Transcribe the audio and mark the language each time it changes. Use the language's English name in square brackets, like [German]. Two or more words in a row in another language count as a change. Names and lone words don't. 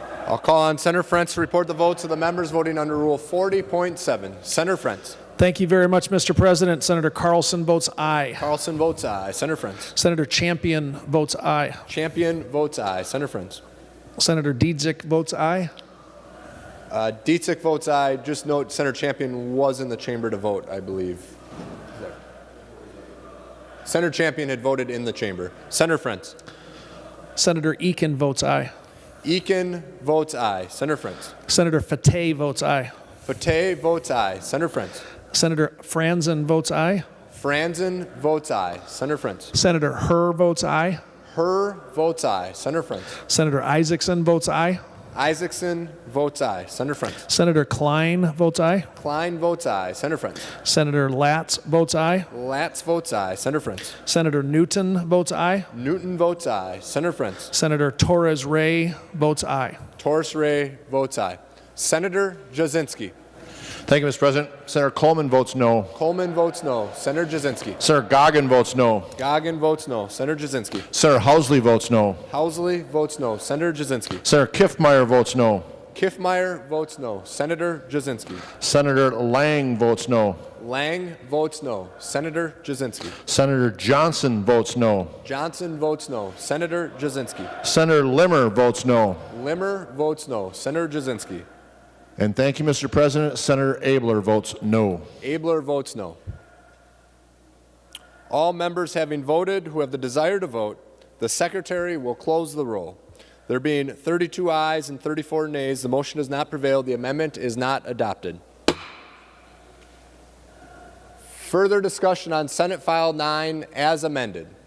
[English] I'll call on Senator Frentz to report the votes of the members voting under Rule 40.7. Senator Frentz. Thank you very much, Mr. President. Senator Carlson votes aye. Carlson votes aye. Senator Frentz. Senator Champion votes aye. Champion votes aye. Senator Frentz. Senator Dietzick votes aye. Dietzick votes aye. Just note Senator Champion was in the chamber to vote, I believe. Senator Champion had voted in the chamber. Senator Frentz. Senator Eakin votes aye. Eakin votes aye. Senator Frentz. Senator Fateh votes aye. Fateh votes aye. Senator Frentz. Senator Franzen votes aye. Franzen votes aye. Senator Frentz. Senator Herr votes aye. Herr votes aye. Senator Frentz. Senator Isaacson votes aye. Isaacson votes aye. Senator Frentz. Senator Klein votes aye. Klein votes aye. Senator Frentz. Senator Latz votes aye. Latz votes aye. Senator Frentz. Senator Newton votes aye. Newton votes aye. Senator Frentz. Senator Torres Ray votes aye. Torres Ray votes aye. Senator Jasinski. Thank you, Mr. President. Senator Coleman votes no. Coleman votes no. Senator Jasinski. Senator Goggin votes no. Goggin votes no. Senator Jasinski. Senator Housley votes no. Housley votes no. Senator Jasinski. Senator Kiffmeyer votes no. Kiffmeyer votes no. Senator Jasinski. Senator Lang votes no. Lang votes no. Senator Jasinski. Senator Johnson votes no. Johnson votes no. Senator Jasinski. Senator Limmer votes no. Limmer votes no. Senator Jasinski. And thank you, Mr. President. Senator Abler votes no. Abler votes no. All members having voted who have the desire to vote, the Secretary will close the roll. There being 32 ayes and 34 nays, the motion has not prevailed. The amendment is not adopted. Further discussion on Senate File 9 as amended.